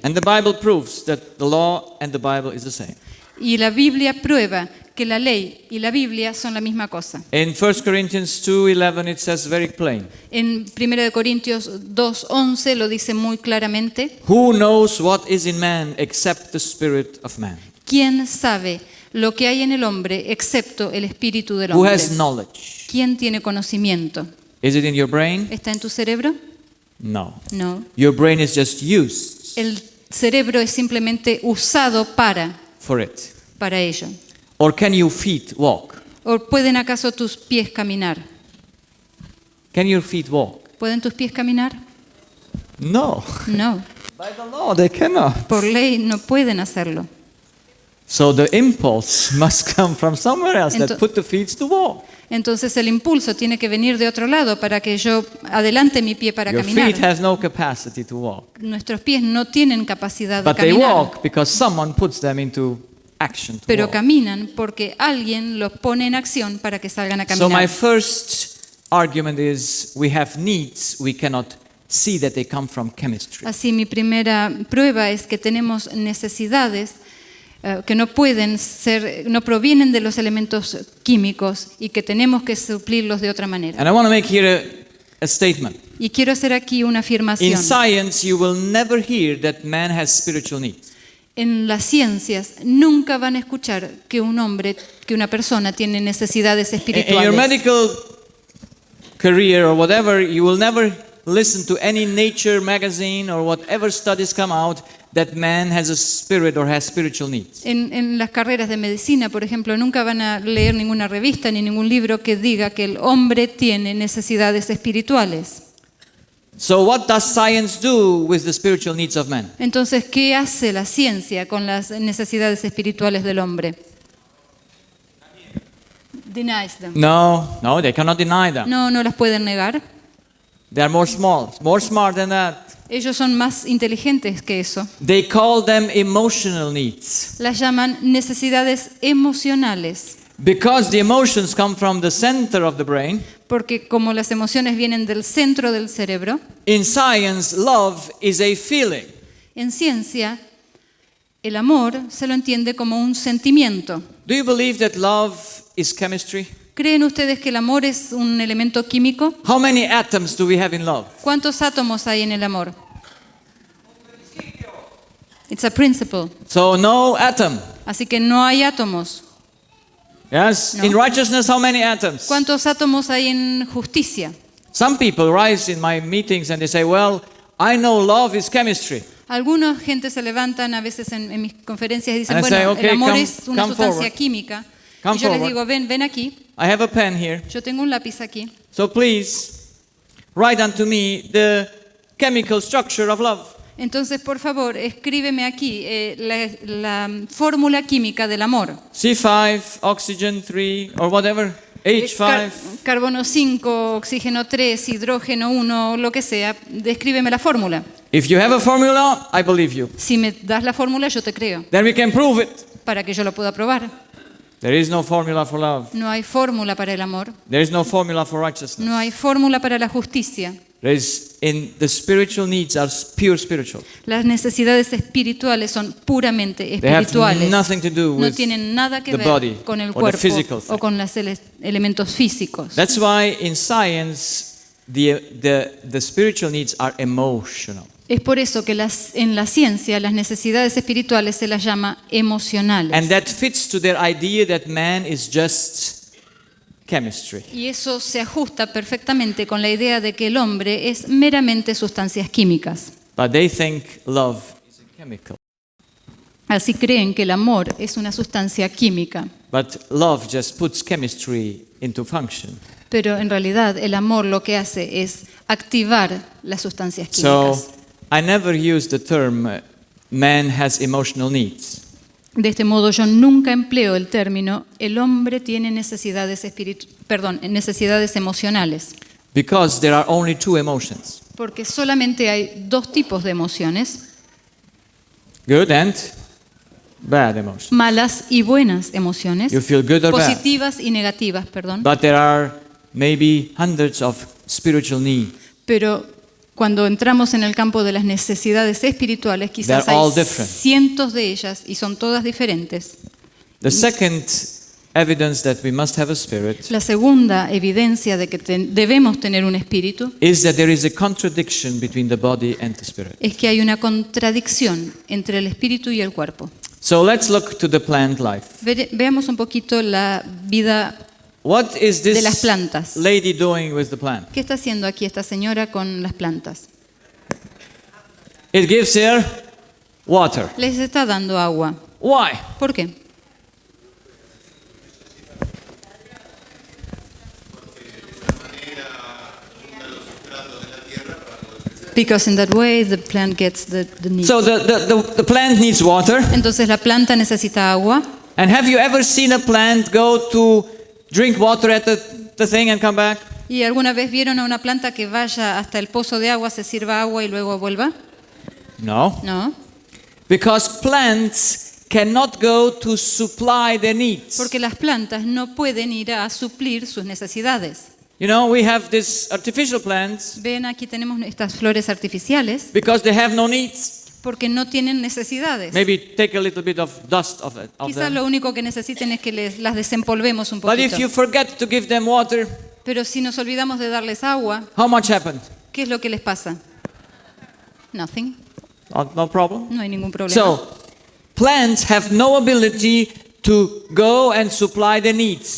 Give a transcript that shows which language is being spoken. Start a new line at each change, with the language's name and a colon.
English: And the Bible proves that the law and the Bible is the same.
Spanish: Y la Biblia prueba que la ley y la Biblia son la misma cosa.
English: In 1 Corinthians 2:11 it says very plain.
Spanish: En 1 Corintios 2:11 lo dice muy claramente.
English: Who knows what is in man except the spirit of man?
Spanish: ¿Quién sabe lo que hay en el hombre excepto el espíritu del
English: Who
Spanish: hombre?
English: has knowledge?
Spanish: ¿Quién tiene conocimiento?
English: Is it in your brain?
Spanish: ¿Está en tu cerebro?
English: No.
Spanish: No.
English: Your brain is just used
Spanish: El cerebro es simplemente usado
English: for it.
Spanish: para ello.
English: Or can your feet walk?
Spanish: ¿O pueden acaso tus pies caminar?
English: Can your feet walk?
Spanish: ¿Pueden tus pies caminar?
English: No.
Spanish: No.
English: By the law they cannot.
Spanish: Por ley no pueden hacerlo.
English: So the impulse must come from somewhere else that
Spanish: Ento-
English: put the feet to walk.
Spanish: Entonces el impulso tiene que venir de otro lado para que yo adelante mi pie para
English: Your
Spanish: caminar.
English: feet has no capacity to walk.
Spanish: Nuestros pies no tienen capacidad de
English: But they
Spanish: caminar,
English: walk because someone puts them into action to
Spanish: pero
English: walk.
Spanish: caminan porque alguien los pone en acción para que salgan a
English: So my
Spanish: caminar.
English: first argument is we have needs we cannot see that they come from chemistry.
Spanish: Así mi primera prueba es que tenemos necesidades que no pueden ser, no provienen de los elementos químicos y que tenemos que suplirlos de otra manera.
English: And I want to make here a statement.
Spanish: Y quiero hacer aquí una
English: In
Spanish: afirmación.
English: science you will never hear that man has spiritual needs.
Spanish: En las ciencias nunca van a escuchar que un hombre, que una persona tiene necesidades
English: In your
Spanish: espirituales.
English: medical career or whatever, you will never listen to any nature magazine or whatever studies come out that man has a spirit or has spiritual needs.
Spanish: En las carreras de medicina, por ejemplo, nunca van a leer ninguna revista ni ningún libro que diga que el hombre tiene necesidades espirituales.
English: So what does science do with the spiritual needs of man?
Spanish: Entonces, ¿qué hace la ciencia con las necesidades espirituales del hombre?
English: Denies them. No, they cannot deny them.
Spanish: No, no las pueden negar.
English: They are more smart than that.
Spanish: Ellos son más inteligentes que eso.
English: They call them emotional needs
Spanish: Las llaman necesidades emocionales,
English: because the emotions come from the center of the brain.
Spanish: porque como las emociones vienen del centro del cerebro,
English: In science, love is a feeling.
Spanish: en ciencia el amor se lo entiende como un sentimiento.
English: Do you believe that love is chemistry?
Spanish: ¿Creen ustedes que el amor es un elemento químico?
English: How many atoms do we have in love?
Spanish: ¿Cuántos átomos hay en el amor?
English: It's a principle. So no atom.
Spanish: Así que no hay átomos.
English: Yes? No. In righteousness, how many atoms?
Spanish: ¿Cuántos átomos hay en justicia?
English: Some people rise in my meetings and they say, well, I know love is chemistry.
Spanish: Algunos gente se levantan a veces en mis conferencias y dicen,
English: And I
Spanish: bueno,
English: say, okay,
Spanish: el amor
English: come-
Spanish: es una
English: come
Spanish: sustancia
English: forward.
Spanish: química.
English: Come
Spanish: Y yo les
English: forward.
Spanish: digo, ven aquí,
English: I have a pen here.
Spanish: yo tengo un lápiz aquí.
English: So please, write unto me the chemical structure of love.
Spanish: Entonces, por favor, escríbeme aquí la fórmula química del amor.
English: C5, oxygen 3, or whatever, H5.
Spanish: Carbono 5, oxígeno 3, hidrógeno 1, lo que sea. Descríbeme la fórmula.
English: If you have a formula, I believe you.
Spanish: Si me das la fórmula, yo te creo,
English: Then we can prove it.
Spanish: para que yo lo pueda probar.
English: There is no formula for love.
Spanish: No hay fórmula para el amor,
English: There is no formula for righteousness.
Spanish: no hay fórmula para la justicia.
English: There is in the spiritual needs are pure spiritual.
Spanish: Las necesidades espirituales son puramente
English: They have
Spanish: espirituales.
English: nothing to do
Spanish: No
English: with
Spanish: tienen nada que
English: the
Spanish: ver
English: body
Spanish: con el
English: or the
Spanish: cuerpo
English: physical
Spanish: o
English: thing.
Spanish: con los elementos físicos.
English: That's why in science the spiritual needs are emotional.
Spanish: Es por eso que en la ciencia las necesidades espirituales se las llama emocionales.
English: And that fits to their idea that man is just chemistry.
Spanish: Y eso se ajusta perfectamente con la idea de que el hombre es meramente sustancias químicas.
English: But they think love is a chemical.
Spanish: Así creen que el amor es una sustancia química.
English: But love just puts chemistry into function.
Spanish: Pero en realidad el amor lo que hace es activar las sustancias
English: So
Spanish: químicas.
English: I never use the term man has emotional needs.
Spanish: De este modo yo nunca empleo el término el hombre tiene necesidades necesidades emocionales,
English: Because there are only two emotions.
Spanish: porque solamente hay dos tipos de emociones,
English: Good and bad emotions.
Spanish: malas y buenas emociones,
English: You feel good or bad.
Spanish: positivas y negativas, perdón.
English: But there are maybe hundreds of spiritual needs.
Spanish: Pero cuando entramos en el campo de las necesidades espirituales, quizás
English: They're all
Spanish: hay
English: different.
Spanish: cientos de ellas y son todas diferentes.
English: The second evidence that we must have a spirit
Spanish: La segunda evidencia de que debemos tener un espíritu
English: is that there is a contradiction between the body and the spirit.
Spanish: es que hay una contradicción entre el espíritu y el cuerpo.
English: So let's look to the plant life.
Spanish: Veamos un poquito la vida.
English: What is
Spanish: De las
English: this
Spanish: plantas.
English: lady doing with the plant?
Spanish: ¿Qué está haciendo aquí esta señora con las plantas?
English: It gives her water.
Spanish: Les está dando agua.
English: Why?
Spanish: ¿Por qué?
English: Because in that way the plant gets the need. So the plant needs water.
Spanish: Entonces la planta necesita agua.
English: And have you ever seen a plant go to drink water at the thing and come back?
Spanish: ¿Y alguna vez vieron a una planta que vaya hasta el pozo de agua, se sirva agua y luego vuelva?
English: No.
Spanish: No,
English: Because plants cannot go to supply their needs.
Spanish: porque las plantas no pueden ir a suplir sus necesidades.
English: You know, we have these artificial plants
Spanish: Ven, aquí tenemos estas flores artificiales
English: because they have no needs.
Spanish: porque no tienen necesidades.
English: Maybe take a little bit of dust of
Spanish: Quizás
English: them.
Spanish: lo único que necesiten es que las desempolvemos un
English: But if
Spanish: poquito.
English: you forget to give them water,
Spanish: Pero si nos olvidamos de darles agua,
English: how much happened?
Spanish: ¿qué es lo que les pasa?
English: Nothing. No problem.
Spanish: No hay ningún problema.
English: So, plants have no ability to go and supply their needs.